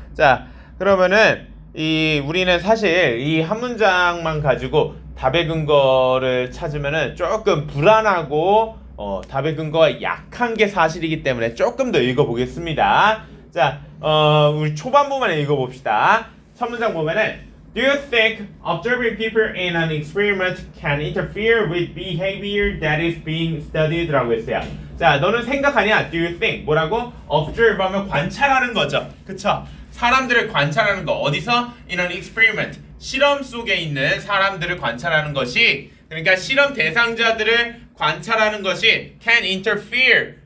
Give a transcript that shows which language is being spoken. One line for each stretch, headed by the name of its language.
Korean: 자, 그러면은 우리는 사실 이 한 문장만 가지고 답의 근거를 찾으면은 조금 불안하고 답의 근거가 약한 게 사실이기 때문에 조금 더 읽어보겠습니다. 자, 우리 초반부만 읽어봅시다. 첫 문장 보면은
English: Do you think observing people in an experiment can interfere with behavior that is being studied?
Korean: 라고 했어요. 자, 너는 생각하냐?
English: Do you think?
Korean: 뭐라고? Observe 하면 관찰하는 거죠. 그쵸? 사람들을 관찰하는 거. 어디서?
English: In an experiment.
Korean: 실험 속에 있는 사람들을 관찰하는 것이, 그러니까 실험 대상자들을 관찰하는 것이
English: can interfere.